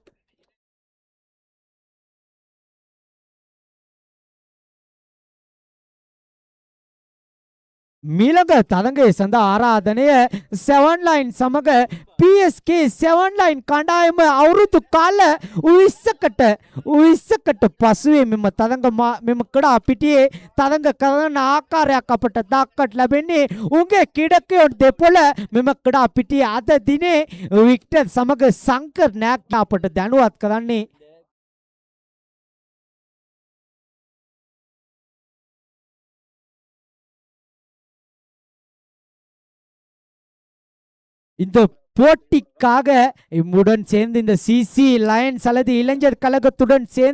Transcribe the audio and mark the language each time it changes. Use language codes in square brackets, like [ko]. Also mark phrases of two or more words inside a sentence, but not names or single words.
[si] මීළඟ තරඟයේ සඳහා ආරාධනය 7 line සමග PSK 7 line කණ්ඩායම අවුරුදු කාල 20කට පසුවේ මෙම ක්‍රඩා පිටියේ තරඟ කරන ආකාරයක් අපට දක්නට ලැබෙන්නේ. උන්ගේ ක්‍රීඩකයන් දෙපොළ මෙම ක්‍රඩා පිටියේ අද දිනේ වික්ටර් සමග සංකර් නෑක් අපට දැනුවත් කරන්නේ. [ta] இந்த போட்டிக்காக இம்முடன் சேர்ந்து இந்த சிசி லயன்ஸ் அல்லது இளைஞர் கழகத்துடன்